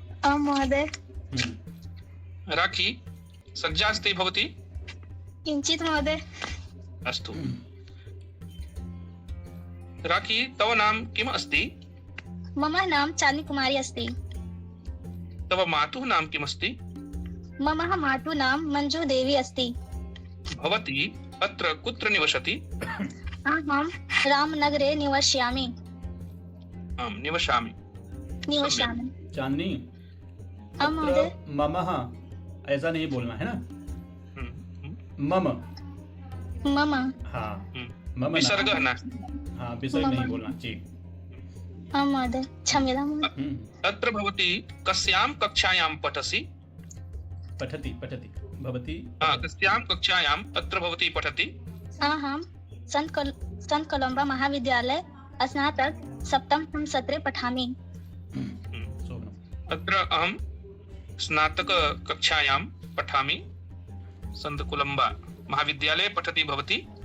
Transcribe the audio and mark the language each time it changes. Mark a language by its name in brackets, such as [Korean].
[Sanskrit] आं महोदय। राखी सज्जा अस्ति भवती? किञ्चित् महोदय। अस्तु। राखी, तव नाम किम् अस्ति? मम नाम चाँदनीकुमारी अस्ति। तव मातुः नाम किम् अस्ति? मम मातुः नाम मञ्जुदेवी अस्ति। भवती अत्र कुत्र निवसति? अहं रामनगरे निवसामि। निवसामि। निवसामि। चांदनी, हाँ महोदय। अत्र ममः [Hindi] ऐसा नहीं बोलना है ना, मम। [Sanskrit] मम। [Hindi] हाँ, मम ना, [Sanskrit] विसर्गः न। [Hindi] हाँ विसर्ग नहीं [Sanskrit] मम। [Hindi] बोलना जी। [Sanskrit] हाँ महोदय, क्षम्यतां महोदय। अत्र भवती कस्यां कक्षायां पठसि? पठति पठति भवती। कस्यां कक्षायां अत्र भवती पठति? अहं संत कोलम्बा महाविद्यालय स्नातक सप्तम सत्रे पठामि। शोभनम्। अत्र अहं स्नातक कक्षायां पठामि। संत कोलम्बा महाविद्यालये पठति भवती?